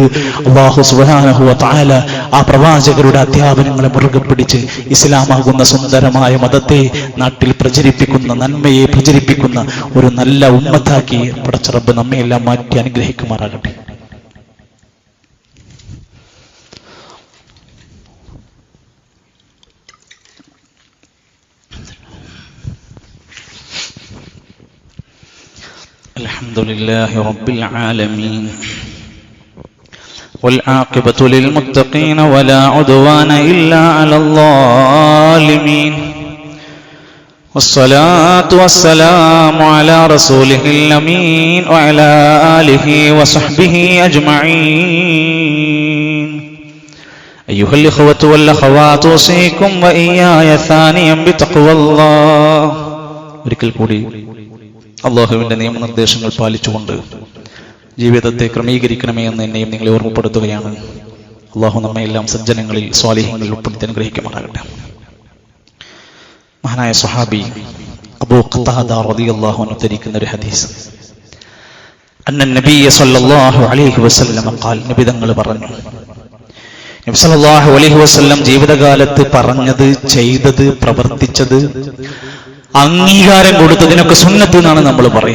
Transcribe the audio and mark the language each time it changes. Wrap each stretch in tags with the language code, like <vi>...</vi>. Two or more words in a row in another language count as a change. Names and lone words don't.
<ar>الله سبحانه وتعالى</ar> <ml>ആ പ്രവാചകരുടെ അധ്യാപനങ്ങളെ മുറുകെ പിടിച്ച് ഇസ്ലാമാകുന്ന സുന്ദരമായ മതത്തെ നാട്ടിൽ പ്രചരിപ്പിക്കുന്ന, നന്മയെ പ്രചരിപ്പിക്കുന്ന ഒരു നല്ല ഉമ്മത്താക്കി പടച്ച റബ്ബ് നമ്മെ എല്ലാം മാറ്റി അനുഗ്രഹിക്കുമാറാകട്ടെ.</ml> <ar>الحمد لله رب العالمين والعاقبة للمتقين ولا عدوان إلا على الظالمين والصلاة والسلام على رسوله الأمين وعلى آله وصحبه أجمعين. أيها الإخوة والأخوات أوصيكم وإياي ثانيا بتقوى الله.</ar> <ml>ഒരിക്കൽ കൂടി അല്ലാഹുവിന്റെ നിയമനിർദ്ദേശങ്ങൾ പാലിച്ചുകൊണ്ട് ജീവിതത്തെ ക്രമീകരിക്കണമേ എന്ന് എന്നെയും നിങ്ങളെ ഓർമ്മപ്പെടുത്തുകയാണ്. അല്ലാഹു നമ്മെ എല്ലാം സജ്ജനങ്ങളിൽ സ്വാലിഹ്യങ്ങളിൽ ഉൾപ്പെടുത്തി അനുഗ്രഹിക്കുമാറാകട്ടെ. മഹാനായ സ്വഹാബി അബൂ ഖതാദ</ml> <ar>رضي الله عنه</ar> <ml>ഉദ്ധരിക്കുന്ന ഒരു ഹദീസ്,</ml> <ar>أن النبي صلى الله عليه وسلم قال,</ar> <ml>നബി തങ്ങൾ പറഞ്ഞു, നബി</ml> <ar>صلى الله عليه وسلم</ar> <ml>ജീവിതകാലത്ത് പറഞ്ഞത്, ചെയ്തത്, പ്രവർത്തിച്ചത്, അംഗീകാരം കൊടുത്തതിനൊക്കെ സുന്നത്ത് എന്നാണ് നമ്മൾ പറയാ.</ml>